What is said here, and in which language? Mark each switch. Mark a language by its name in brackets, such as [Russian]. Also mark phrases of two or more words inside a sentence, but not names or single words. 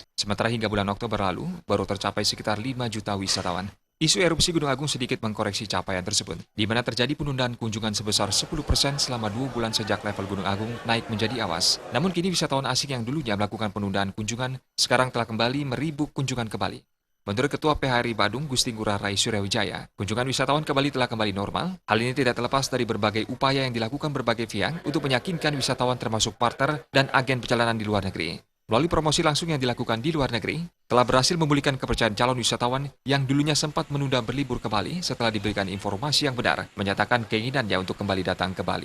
[Indonesian] Sementara hingga bulan Oktober lalu, baru tercapai sekitar 5 juta wisatawan. Isu erupsi Gunung Agung sedikit mengkoreksi capaian tersebut, di mana terjadi penundaan kunjungan sebesar 10% selama 2 bulan sejak level Gunung Agung naik menjadi awas. Namun kini wisatawan asing yang dulunya melakukan penundaan kunjungan, sekarang telah kembali meribuk kunjungan ke Bali. Menurut Ketua PHRI Badung, Gusti Ngurah Rai Suryawijaya, kunjungan wisatawan ke Bali telah kembali normal. Hal ini tidak terlepas dari berbagai upaya yang dilakukan berbagai pihak untuk meyakinkan wisatawan termasuk partner dan agen perjalanan di luar negeri. Melalui promosi langsung yang dilakukan di luar negeri, telah berhasil memulihkan kepercayaan calon wisatawan yang dulunya sempat menunda berlibur ke Bali setelah diberikan informasi yang benar, menyatakan keinginannya untuk kembali datang ke Bali.